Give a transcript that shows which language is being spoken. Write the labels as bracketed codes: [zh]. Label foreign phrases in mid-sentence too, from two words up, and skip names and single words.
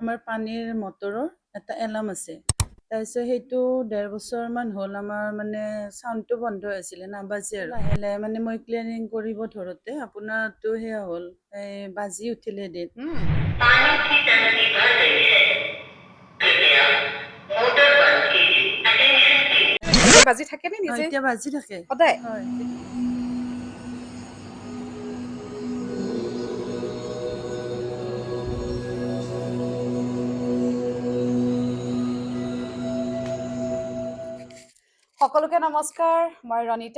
[as] আমাৰ পানীৰ মটৰৰ এটা এলাৰ্ম আছে। তাৰপিছত সেইটো 1.5 বছৰমান হ'ল আমাৰ মানে চাউণ্ডটো বন্ধ হৈ আছিলে, নাবাজে আৰু লাহে লাহে মানে মই ক্লিয়াৰিং কৰিব ধৰোঁতে আপোনাৰতো সেয়া হ'ল, বাজি উঠিলে এদিন। [hi] पानी की टंकी भर गई है, कृपया मोटर बंद कीजिए। अटेंशन कीजिए। [as] বাজি থাকে নে নিজে এতিয়া বাজি থাকে সদায় হয়। সকলোকে নমস্কাৰ, মই ৰণিতা।